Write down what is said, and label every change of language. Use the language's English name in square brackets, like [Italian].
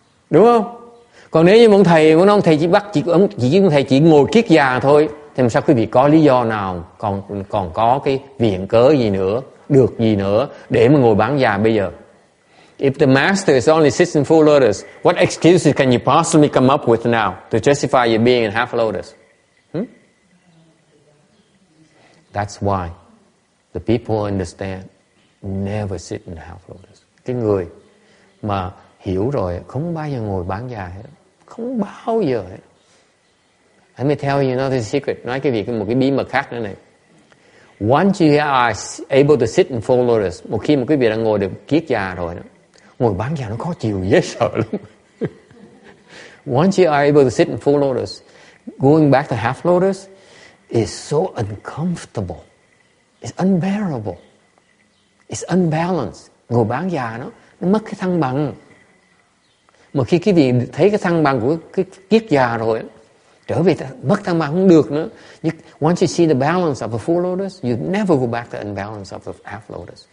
[Vietnamese] Đúng không? Còn nếu như ông thầy của ông thầy chỉ ngồi kiết già thôi, thì sao quý vị có lý do nào còn có cái viện cớ gì nữa, được gì nữa để mà ngồi bán già bây giờ? [English] If the master is only sits in full lotus, what excuses can you possibly come up with now to justify you being in half lotus? That's why the people understand never sit in half lotus. [Vietnamese] Cái người mà hiểu rồi không bao giờ ngồi bán già hết, không bao giờ hết. [English] Let me tell you another secret. [Vietnamese] Nói cái việc một cái bí mật khác nữa này. [English] Once you are able to sit in full lotus, [Vietnamese] một khi mà quý vị đã ngồi được kiết già rồi đó, ngồi bán già nó khó chịu dễ sợ lắm. [English] Once you are able to sit in full lotus, going back to half lotus is so uncomfortable. It's unbearable. It's unbalanced. [Vietnamese] Ngồi bán già nó mất cái thăng bằng. Mà khi quý vị thấy cái thăng bằng của cái kiết già rồi, trở về mất thăng bằng không được nữa. [English] Once you see the balance of a full lotus, you never go back to the unbalance of a half lotus.